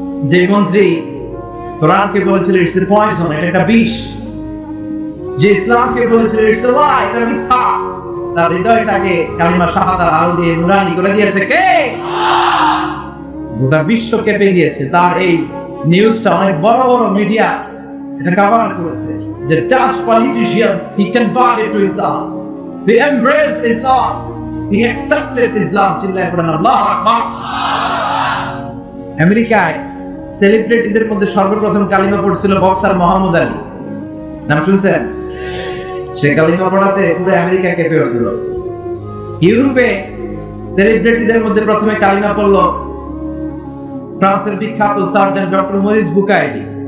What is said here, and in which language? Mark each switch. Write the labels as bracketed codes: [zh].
[bn] যে মন্ত্রী কোরআনকে বলেছিল [en] it's a poison, [bn] এটা একটা বিষ, যে ইসলামকে বলেছিল [en] it's a lie, [bn] এটা মিথ্যা, তার হৃদয়টাকে কালিমা শাহাদার আলো দিয়ে নুরানি করে দিয়েছে কে? গোটা বিশ্ব কেঁপে গিয়েছে তার এই নিউজটা অনেক বড় বড় মিডিয়া এটা কভার করেছে যে [en] Dutch politician he converted to Islam, he embraced Islam, he accepted Islam. [bn] চিল্লায় পড়েন আল্লাহু আকবার। আমেরিকায় সেলিব্রিটিদের মধ্যে সর্বপ্রথম কালিমা পড়ছিল বক্সার মোহাম্মদ আলী, নাম শুনছেন? সে কালিমা পড়াতে পুরো আমেরিকা কেঁপে উঠল। ইউরোপে সেলিব্রিটিদের মধ্যে প্রথমে কালিমা পড়ল ফ্রান্সের বিখ্যাত সার্জন ডক্টর মরিস বুকাইলি।